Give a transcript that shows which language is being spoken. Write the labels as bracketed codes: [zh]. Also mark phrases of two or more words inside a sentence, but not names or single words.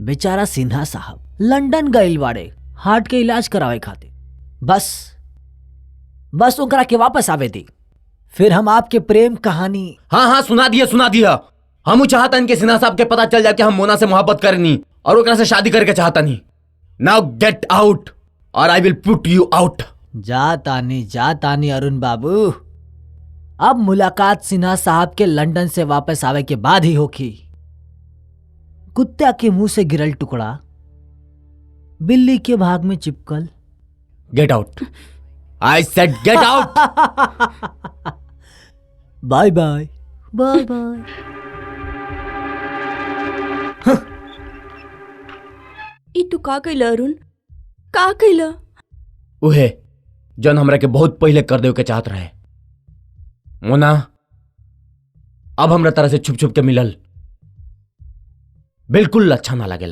[bho] बेचारा सिन्हा साहब लंदन गए बाड़े हार्ट के इलाज करावे खातिर। बस ओकरा के वापस आवे दी, फिर हम आपके प्रेम कहानी। हाँ सुना दिया। हम चाहता इनके सिन्हा साहब के पता चल जाए कि हम मोना से मोहब्बत करनी और ओकरा से शादी करके चाहता नहीं। [en] Now get out or I will put you out. [bho] जातानी अरुण बाबू, अब मुलाकात सिन्हा साहब के लंदन से वापस आवे के बाद ही होगी। कुत्ता के मुंह से गिरल टुकड़ा बिल्ली के भाग में चिपकल। [en] Get out, I said get out. Bye bye bye bye. [bho] ई तू का कइला अरुण? का कइला? उहे जौन हमरा के बहुत पहले कर देव के चाहत रहे। मोना, अब हमरा तरह से छुप छुप के मिलल बिल्कुल अच्छा ना लगेला।